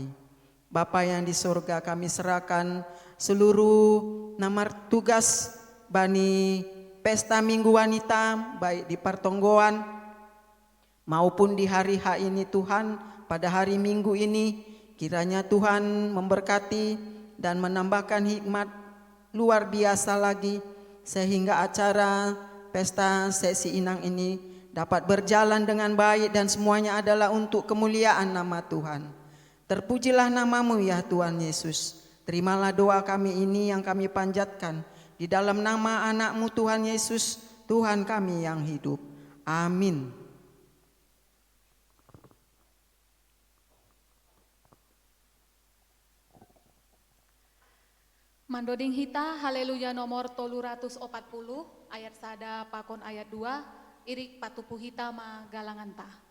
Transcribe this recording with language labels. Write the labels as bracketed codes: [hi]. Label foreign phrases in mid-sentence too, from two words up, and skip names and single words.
[id] Bapa yang di surga, kami serahkan seluruh nama tugas Bani Pesta Minggu Wanita, baik di Pertonggoan maupun di hari H ini Tuhan, pada hari Minggu ini, kiranya Tuhan memberkati dan menambahkan hikmat luar biasa lagi, sehingga acara Pesta Sesi Inang ini dapat berjalan dengan baik dan semuanya adalah untuk kemuliaan nama Tuhan. Terpujilah namamu ya Tuhan Yesus. Terimalah doa kami ini yang kami panjatkan di dalam nama anakmu Tuhan Yesus, Tuhan kami yang hidup. Amin. [bts] Mandoding hita haleluya nomor 340 ayat sada pakon ayat 2 irik patupu hita ma galangan ta.